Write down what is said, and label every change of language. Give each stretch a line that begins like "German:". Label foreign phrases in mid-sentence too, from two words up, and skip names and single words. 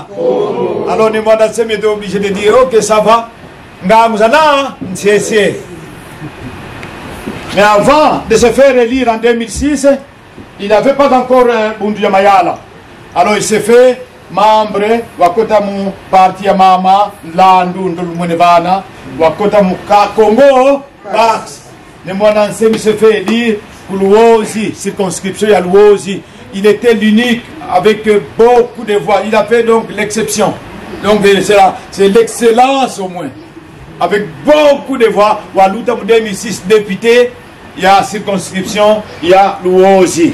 French: Alors Mwanda Nsemi était obligé de dire ok ça va. Mais avant de se faire élire en 2006, il n'avait pas encore Bundu ya Mayala. Alors il s'est fait membre
Kongo: wakota mu parti ya mama landu ndulumwenevana wakota mu Congo Bax ne mwana nsemi
French: se fait élire pour Luozi, circonscription
Kongo: ya Luozi.
French: Il était l'unique avec beaucoup de voix. Il a fait donc l'exception. Donc c'est l'excellence au moins. Avec beaucoup de voix. Walouta 2006 député, il y a circonscription, il y a Luozi.